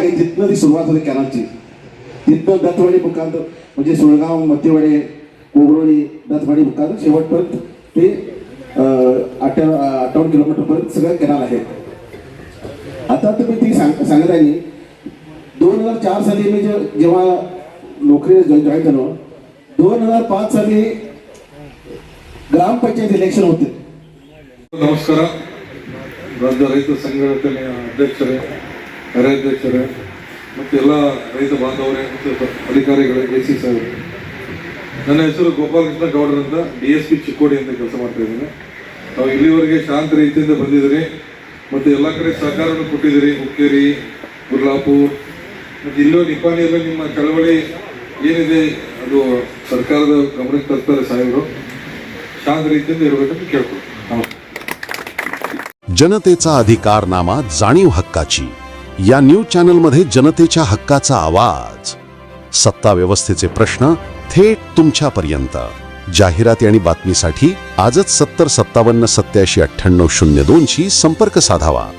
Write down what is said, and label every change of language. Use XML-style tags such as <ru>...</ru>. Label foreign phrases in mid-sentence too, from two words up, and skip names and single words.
<mr>जिथनं ती सुरुवात होती कॅनलची, तिथनं दत्तवाडी मुखांत म्हणजे सुळगाव, मत्तेवाडी, कोगरोळी, दत्तवाडी मुखांत शेवटपर्यंत ते 58 किलोमीटरपर्यंत सगळं कॅनल आहे. आता तुम्ही ती सांगत आहे 2004 साली मी जेव्हा नोकरीला जॉईन झालो, 2005 साली ग्रामपंचायत इलेक्शन होते.</mr> <kn>ನಮಸ್ಕಾರ. ರಾಜ್ಯ ರೈತ ಸಂಘಟನೆಯ ಅಧ್ಯಕ್ಷರೇ, ಕಾರ್ಯಾಧ್ಯಕ್ಷರೇ ಮತ್ತು ಎಲ್ಲ ರೈತ ಬಾಂಧವರೇ ಮತ್ತು ಅಧಿಕಾರಿಗಳೇ, ಎಸಿ ಸಾಹೇಬರು, ನನ್ನ ಹೆಸರು ಗೋಪಾಲಕೃಷ್ಣ ಗೌಡರಿಂದ DSP ಚಿಕ್ಕೋಡಿ ಅಂತ ಕೆಲಸ ಮಾಡ್ತಾ ಇದ್ದೀನಿ. ನಾವು ಇಲ್ಲಿವರೆಗೆ ಶಾಂತ ರೀತಿಯಿಂದ ಬಂದಿದ್ದೀರಿ ಮತ್ತು ಎಲ್ಲ ಕಡೆ ಸಹಕಾರವನ್ನು ಕೊಟ್ಟಿದ್ದೀರಿ. ಹುಕ್ಕೇರಿ, ಗುರ್ಲಾಪುರ್ ಮತ್ತು ಇಲ್ಲೋ ನಿಪ್ಪಾಣಿಯಲ್ಲೂ ನಿಮ್ಮ ಚಳವಳಿ ಏನಿದೆ ಅದು ಸರ್ಕಾರದ ಗಮನಕ್ಕೆ ತರ್ತಾರೆ ಸಾಹೇಬರು. ಶಾಂತ ರೀತಿಯಿಂದ ಇರಬೇಕಂತ ಕೇಳ್ಕೊಳ್ತೀನಿ.</kn> <mr>जनतेचा अधिकारनामा, जाणीव हक्काची या न्यूज चॅनलमध्ये जनतेच्या हक्काचा आवाज, सत्ता व्यवस्थेचे प्रश्न थेट तुमच्यापर्यंत. जाहिराती आणि बातमीसाठी आजच 70 57 87 98 02 शी संपर्क साधावा.</mr>